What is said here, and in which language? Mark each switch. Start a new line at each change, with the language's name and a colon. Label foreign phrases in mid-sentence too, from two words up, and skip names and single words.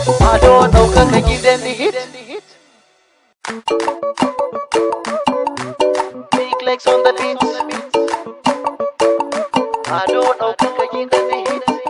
Hausa: Ado ɗaukaka gidan hit.
English: Big legs on the beat.
Hausa: Ado ɗaukaka gidan hit.